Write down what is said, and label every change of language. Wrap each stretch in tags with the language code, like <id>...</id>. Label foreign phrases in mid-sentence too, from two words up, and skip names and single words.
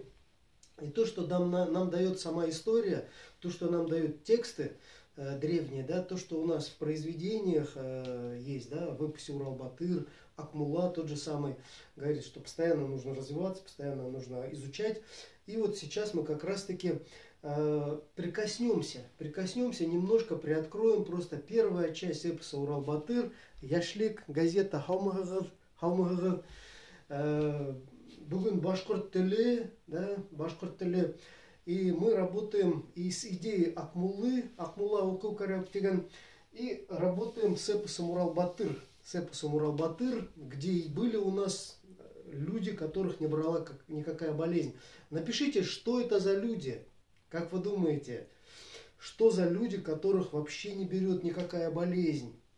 <ru>И то, что нам дает сама история, то, что нам дают тексты древние, да, то, что у нас в произведениях есть, да, в эпосе Урал-Батыр, Акмула тот же самый, говорит, что постоянно нужно развиваться, постоянно нужно изучать. И вот сейчас мы как раз-таки прикоснемся, немножко приоткроем просто первая часть эпоса Урал-Батыр, Яшлик, газета Хаумагагар,</ru> <ba>Бугун Башкорт теле,</ba> <ru>да,</ru> <ba>Башкорт теле.</ba> <ru>И мы работаем и с идеей Акмула Укукаряптиган, и работаем с эпосом Урал-Батыр, где и были у нас люди, которых не брала никакая болезнь. Напишите, что это за люди, как вы думаете, что за люди, которых вообще не берет никакая болезнь.</ru>